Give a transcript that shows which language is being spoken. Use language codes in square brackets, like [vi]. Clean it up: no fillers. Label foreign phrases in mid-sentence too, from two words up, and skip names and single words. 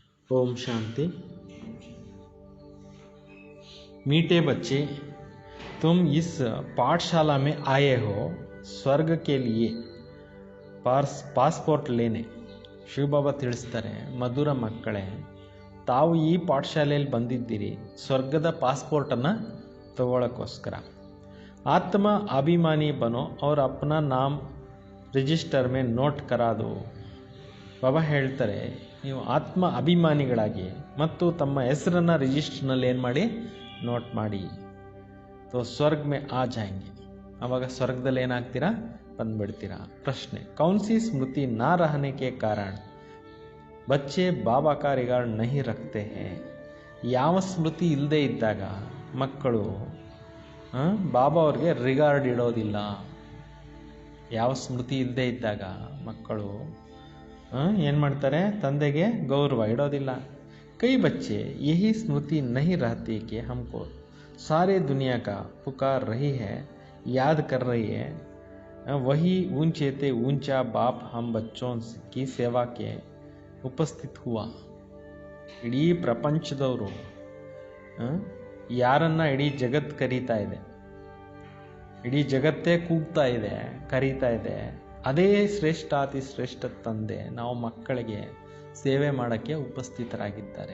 [hi] ओम शांति। मीठे बच्चे, तुम इस पाठशाला में आए हो स्वर्ग के लिए पासपोर्ट लेने. [kn] ಶಿವಬಾಬಾ ತಿಳಿಸ್ತಾರೆ, ಮಧುರ ಮಕ್ಕಳೇ, ತಾವು ಈ ಪಾಠಶಾಲೆಯಲ್ಲಿ ಬಂದಿದ್ದೀರಿ ಸ್ವರ್ಗದ ಪಾಸ್ಪೋರ್ಟನ್ನು ತಗೊಳ್ಳೋಕ್ಕೋಸ್ಕರ. [hi] आत्म अभिमानी बनो और अपना नाम ರಿಜಿಸ್ಟರ್ में नोट करा दो. [kn] ಬಾಬಾ ಹೇಳ್ತಾರೆ, ನೀವು ಆತ್ಮ ಅಭಿಮಾನಿಗಳಾಗಿ ಮತ್ತು ತಮ್ಮ ಹೆಸರನ್ನು ರಿಜಿಸ್ಟರ್ನಲ್ಲಿ ಏನು ಮಾಡಿ ನೋಟ್ ಮಾಡಿ. [hi] तो स्वर्ग में आ जायेंगे. [kn] ಆವಾಗ ಸ್ವರ್ಗದಲ್ಲಿ ಏನಾಗ್ತೀರಾ, ಬಂದ್ಬಿಡ್ತೀರಾ. ಪ್ರಶ್ನೆ, [hi] कौन सी स्मृति ना रहने के कारण बच्चे बाबा का रिगार्ड नहीं रखते हैं. [kn] ಯಾವ ಸ್ಮೃತಿ ಇಲ್ಲದೆ ಇದ್ದಾಗ ಮಕ್ಕಳು ಬಾಬಾ ಅವ್ರಿಗೆ ರಿಗಾರ್ಡ್ ಇಡೋದಿಲ್ಲ. ಯಾವ ಸ್ಮೃತಿ ಇಲ್ಲದೆ ಇದ್ದಾಗ ಮಕ್ಕಳು ಏನು ಮಾಡ್ತಾರೆ, ತಂದೆಗೆ ಗೌರವ ಇಡೋದಿಲ್ಲ. [hi] कई बच्चे यही स्मृति नहीं रहती कि हमको सारे दुनिया का पुकार रही है, याद कर रही है. वही ऊंचे ते ऊंचा बाप हम बच्चों की सेवा के ಉಪಸ್ಥಿತ हुआ. [kn] ಇಡೀ ಪ್ರಪಂಚದವರು ಯಾರನ್ನ ಇಡೀ ಜಗತ್ತು ಕರೀತಾ ಇದೆ, ಇಡೀ ಜಗತ್ತೇ ಕೂಗ್ತಾ ಇದೆ, ಕರೀತಾ ಇದೆ, ಅದೇ ಶ್ರೇಷ್ಠ ಅತಿ ಶ್ರೇಷ್ಠ ತಂದೆ ನಾವು ಮಕ್ಕಳಿಗೆ ಸೇವೆ ಮಾಡೋಕ್ಕೆ ಉಪಸ್ಥಿತರಾಗಿದ್ದಾರೆ.